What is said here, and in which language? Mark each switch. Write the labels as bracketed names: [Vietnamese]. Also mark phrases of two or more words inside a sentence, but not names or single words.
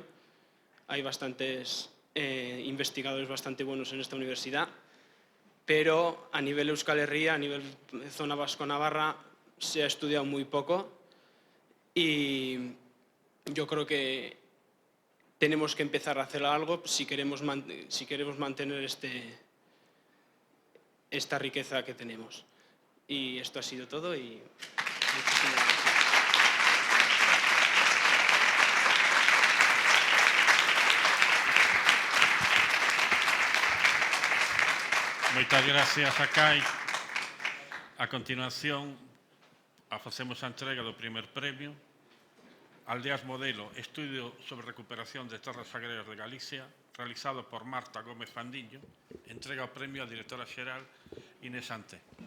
[Spanish] Hay bastantes investigadores bastante buenos en esta universidad, pero a nivel Euskal Herria, a nivel zona vasco-navarra, se ha estudiado muy poco y yo creo que tenemos que empezar a hacer algo si queremos mantener esta riqueza que tenemos. Y esto ha sido todo y muchísimas gracias. [Galician] Moitas gracias, Akai. A continuación, facemos a entrega do primer premio. Aldeas Modelo, estudio sobre recuperación de terras agrarias de Galicia, realizado por Marta Gómez Fandiño. Entrega o premio a directora xeral Inés Ante.